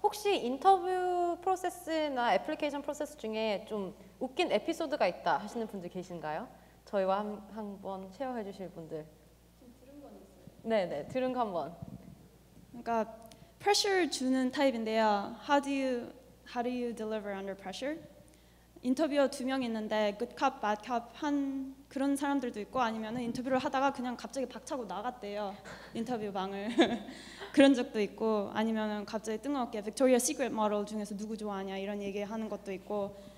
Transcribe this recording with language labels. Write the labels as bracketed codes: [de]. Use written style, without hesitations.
[ko] 인터뷰 프로세스나 애플리케이션 프로세스 중에 좀 웃긴 에피소드가 있다 하시는 분들 계신가요? 저희와 한번 쉐어해 주실 분들. 좀 들은 건 있어요. 네네, 들은 거 한번. 그러니까 pressure 주는 타입인데요. [en] How do you deliver under pressure? [ko] 인터뷰어 2명 있는데 good cop, bad cop 한 그런 사람들도 있고 아니면은 인터뷰를 하다가 그냥 갑자기 박차고 나갔대요. 인터뷰 방을. 그런 적도 있고 아니면은 갑자기 뜬금없게 빅토리아 시크릿 모델 중에서 누구 좋아하냐 이런 얘기하는 것도 있고.